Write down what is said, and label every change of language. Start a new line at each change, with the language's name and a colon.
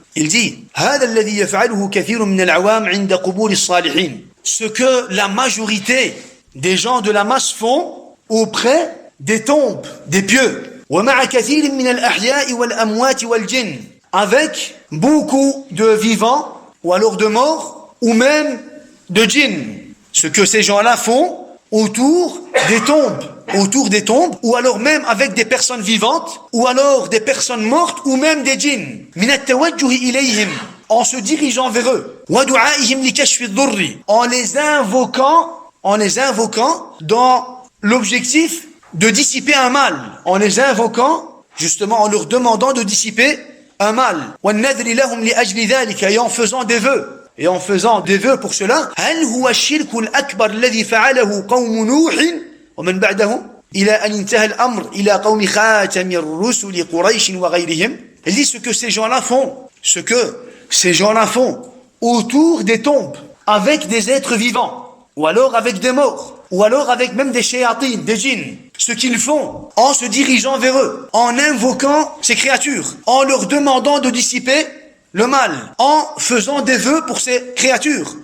French: Il dit
Arabic: هذا الذي يفعله كثير من العوام عند قبور الصالحين.
French: Ce que la majorité des gens de la masse font auprès des tombes des pieux.
Arabic: ومع كثير من الأحياء والأموات والجن.
French: Avec beaucoup de vivants ou alors de morts ou même de djinns. Ce que ces gens-là font autour des tombes, ou alors même avec des personnes vivantes, ou alors des personnes mortes, ou même des djinns.
Arabic: Min at-tawajjuh ilayhim,
French: en se dirigeant vers eux.
Arabic: Wa du'aihim li kashfi ad-durri,
French: en les invoquant dans l'objectif de dissiper un mal, en les invoquant, justement en leur demandant de dissiper un mal.
Arabic: Wa an-nadri lahum li ajli dhalika,
French: et en faisant des vœux. Et en faisant des vœux pour cela,
Arabic: هل هو الشرك الأكبر الذي فعله قوم نوح ومن بعدهم إلى أن انتهى الأمر إلى قوم خاتم الرسل قريش وغيرهم.
French: Il dit ce que ces gens-là font autour des tombes avec des êtres vivants ou alors avec des morts ou alors avec même des shayatines, des djinns. Ce qu'ils font en se dirigeant vers eux, en invoquant ces créatures, en leur demandant de dissiper le mal, en faisant des vœux pour ces créatures.